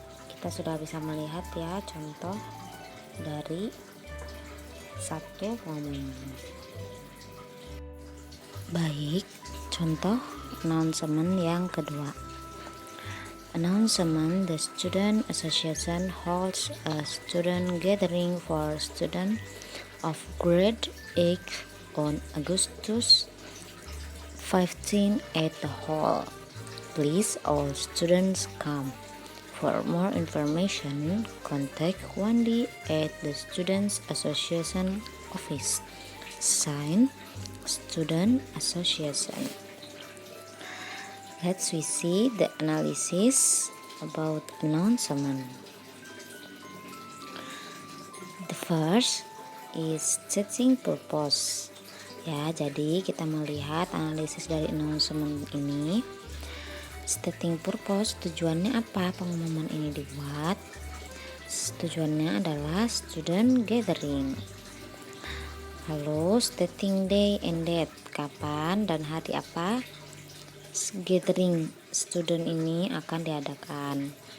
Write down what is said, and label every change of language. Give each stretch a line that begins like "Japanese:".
Indonesian: Kita sudah bisa melihat ya contoh dari satu pengumuman. Baik, contoh announcement yang kedua.
English: Announcement: the Student Association holds a student gathering for students of grade 8 on August 15 at the hall. Please all students come. For more information, contact Wendy at the Students Association office. Sign, Student Association. Let's we see the analysis about announcement. The first is stating purpose.
Indonesian: Ya, jadi kita melihat analisis dari announcement ini. Stating purpose, tujuannya apa pengumuman ini dibuat? Tujuannya adalah student gathering. Lalu
English: stating day and date,
Indonesian: kapan dan hari apa gathering student ini akan diadakan.